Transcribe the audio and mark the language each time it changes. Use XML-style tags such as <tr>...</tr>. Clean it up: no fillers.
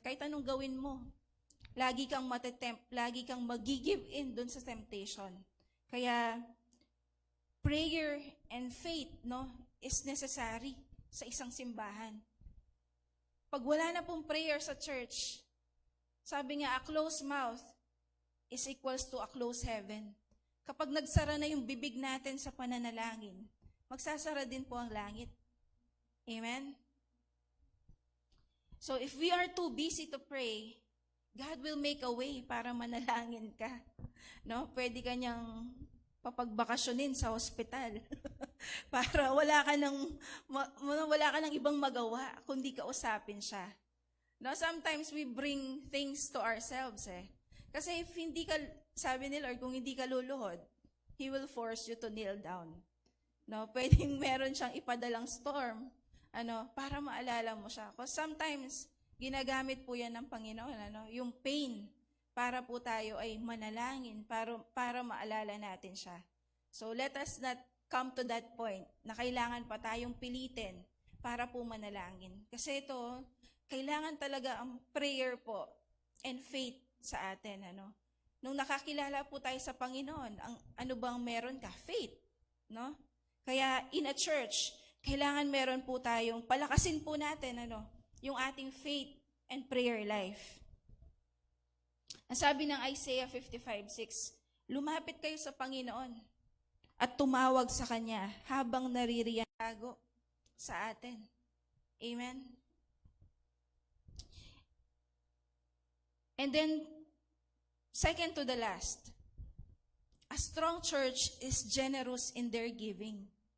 <tl>Kahit anong gawin mo, lagi kang matetempt, lagi kang mag-give in dun sa temptation.</tl> <en>Kaya, prayer and faith, is necessary</en> <tl>sa isang simbahan. Pag wala na pong prayer sa church, sabi nga,</tl> <en>a closed mouth is equals to a closed heaven.</en> <tl>Kapag nagsara na yung bibig natin sa pananalangin, magsasara din po ang langit. Amen?</tl> <en>So if we are too busy to pray, God will make a way</en> <tl>para manalangin ka. Pwede ka niyang papagbakasyonin sa hospital para wala ka ng ibang magawa kundi kausapin siya.</tl> <en>Sometimes we bring things to ourselves</en> <tl>Kasi if hindi ka, sabi ni Lord, kung hindi ka luluhod,</tl> <en>He will force you to kneel down.</en> <tl>Pwedeng meron siyang ipadalang storm, para maalala mo siya.</tl> <en>Because sometimes,</en> <tl>ginagamit po yan ng Panginoon, yung pain, para po tayo ay manalangin, para maalala natin siya.</tl> <en>So let us not come to that point</en> <tl>na kailangan pa tayong pilitin para po manalangin. Kasi ito, kailangan talaga ang prayer po and faith sa atin. Nung nakakilala po tayo sa Panginoon, ano bang meron ka? Faith. No? Kaya in a church, kailangan meron po tayong, palakasin po natin yung ating</tl> <en>faith and prayer life.</en> <tl>Ang sabi ng Isaiah 55:6, lumapit kayo sa Panginoon at tumawag sa Kanya habang naririyan tago sa atin. Amen?</tl> <en>And then, second to the last, a strong church is generous in their giving.</en>